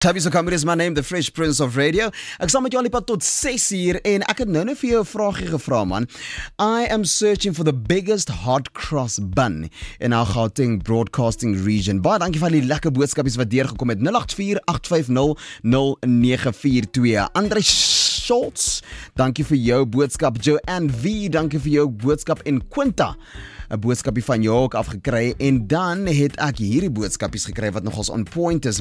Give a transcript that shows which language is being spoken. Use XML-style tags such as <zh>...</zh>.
<en>Tabby Sokambi is my name, the Fresh Prince of Radio.</en> <af>Ek sal met jou alipad tot 6 uur en ek het nou vir jou 'n vraagie gevra man.</af> <en>I am searching for the biggest hot cross bun in our Gauteng broadcasting region.</en> <af>Baie dankie vir al die lekker boodskapies wat deurgekom het. 0848500942. Andre Schultz, dankie vir jou boodskap. Joanne V, dankie vir jou boodskap en Quinta. 'n boodskapie van jou ook afgekry en dan het ek hierdie boodskapies gekry wat nogals on point is.</af>